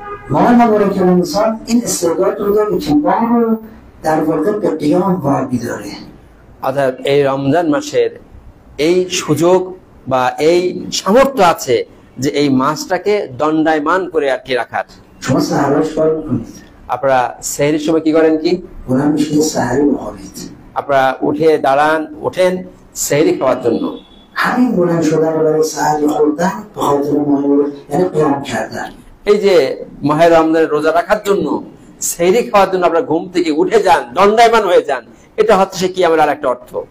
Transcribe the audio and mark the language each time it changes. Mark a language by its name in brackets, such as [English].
[Persian] ماه مبارک رمضان این استعداد رو داره که ما رو در واقع به قیام وامی داره. [Bangla] অর্থাৎ এই রমজান মাসের এই সুযোগ বা এই সামর্থ্য আছে যে এই মাসটাকে দণ্ডায়মান করে আর কি রাখার। [Persian] شما سحرش کار میکنید؟ [Bangla] আপনারা সেহরির সময় কি করেন? কি [Persian] بلند میشید سحری بخورید؟ [Bangla] আপনারা উঠে দাঁড়ান, ওঠেন সেহরি খাওয়ার জন্য। [Persian] همین بلند شدن رو برای سحری خوردن به خاطر ماه مبارک یعنی قیام کردن. [Bangla] এই যে মাহে রমজানের রোজা রাখার জন্য সেহরি খাওয়ার জন্য আপনারা ঘুম থেকে উঠে যান, দণ্ডায়মান হয়ে যান, এটা হচ্ছে সে কিয়ামের আর একটা অর্থ।